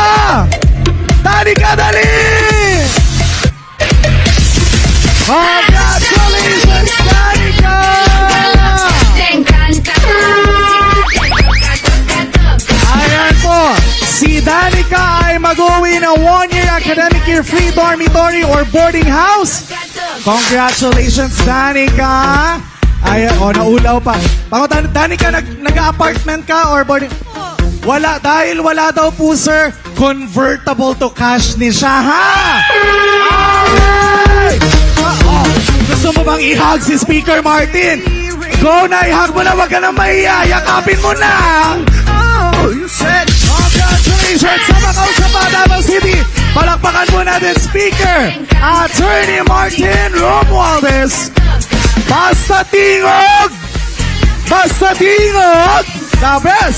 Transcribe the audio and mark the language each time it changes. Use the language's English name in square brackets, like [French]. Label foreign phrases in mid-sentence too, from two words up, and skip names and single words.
[Filipino] Danica, dali! [English] Congratulations, Danica! [Filipino] Ayan po, si Danica ay mag-uwi ng [English] 1-year academic year free dormitory or boarding house. Congratulations, [Cebuano] Danica! Ay, naulaw pa. [Filipino] Danica, nag-apartment ka or boarding? Wala, dahil wala daw po, sir, [English] convertible to cash [Cebuano] ni siya, [Filipino] ha? [English] Alright! [Filipino] Gusto mo bang i-hug si Speaker Martin? Go na, i-hug mo na, wag ka na mahiya, yakapin mo na! [English] Oh, you said... [Filipino] Congratulations sa Macau sa Davao City! Palakpakan po natin Speaker Attorney Martin Romualdez. [Cebuano] Basta tingog! Basta tingog! [English] The best!